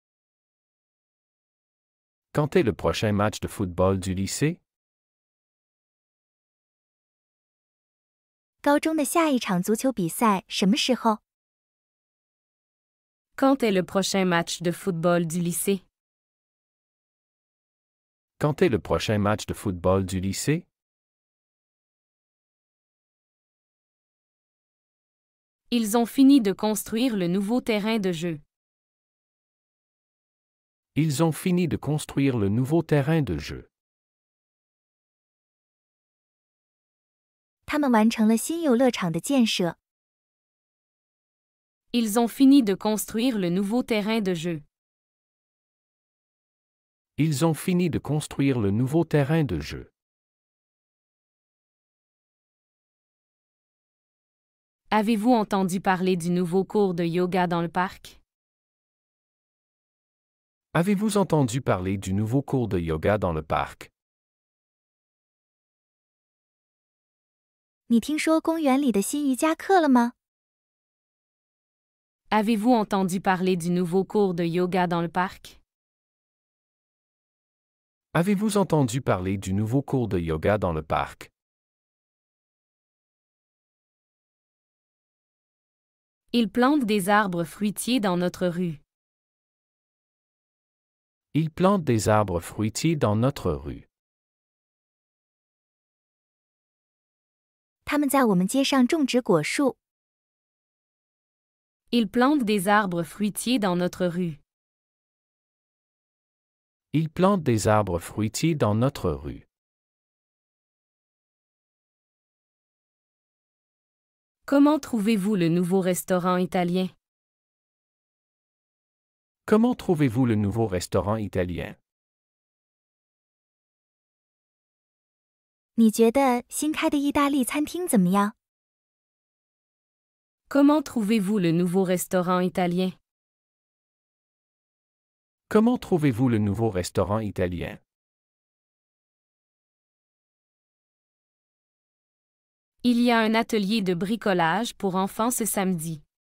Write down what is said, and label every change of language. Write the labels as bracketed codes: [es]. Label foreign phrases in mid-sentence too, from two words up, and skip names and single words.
[fr] Quand est le prochain match de football du lycée? [zh] 高中的下一场足球比赛什么时候？ [fr] Quand est le prochain match de football du lycée? Quand est le prochain match de football du lycée? Ils ont fini de construire le nouveau terrain de jeu. Ils ont fini de construire le nouveau terrain de jeu. [zh] 他们完成了新游乐场的建设。 [fr] Ils ont fini de construire le nouveau terrain de jeu. Ils ont fini de construire le nouveau terrain de jeu. Avez-vous entendu parler du nouveau cours de yoga dans le parc? Avez-vous entendu parler du nouveau cours de yoga dans le parc? [zh] 你听说公园里的新瑜伽课了吗？ [fr] Avez-vous entendu parler du nouveau cours de yoga dans le parc? Avez-vous entendu parler du nouveau cours de yoga dans le parc? Ils plantent des arbres fruitiers dans notre rue. Ils plantent des arbres fruitiers dans notre rue. [zh] 他们在我们街上种植果树。 [fr] Ils plantent des arbres fruitiers dans notre rue. Ils plantent des arbres fruitiers dans notre rue. Comment trouvez-vous le nouveau restaurant italien? Comment trouvez-vous le nouveau restaurant italien? [zh] 你觉得新开的意大利餐厅怎么样？ [fr] Comment trouvez-vous le nouveau restaurant italien? Comment trouvez-vous le nouveau restaurant italien? Il y a un atelier de bricolage pour enfants ce samedi.